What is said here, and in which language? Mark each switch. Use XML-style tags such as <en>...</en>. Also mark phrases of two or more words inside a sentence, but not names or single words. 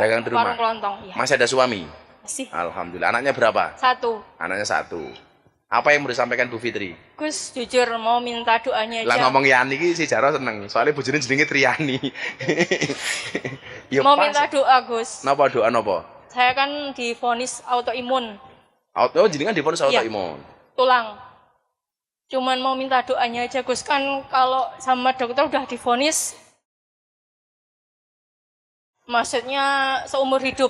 <id>Dagang di rumah. warung kelontong. Ya. Masih ada suami? Masih. Alhamdulillah. Anaknya berapa? 1. Anaknya 1. Apa yang mau disampaikan Bu Fitri? Gus, jujur mau minta doanya Lah aja.</id> <jv>ngomong Yani iki si Jaro seneng. Soalnya bojone jenenge Triani.</jv> <id>Ya Mau pas. minta doa, Gus.</id> <jv>Napa doa napa?</jv> <id>Saya kan divonis autoimun</id> <jv>Jenengan divonis autoimun.</jv> <id>tulang. Cuman mau minta doanya aja, Gus. Kan kalau sama dokter udah divonis, maksudnya seumur hidup.</id>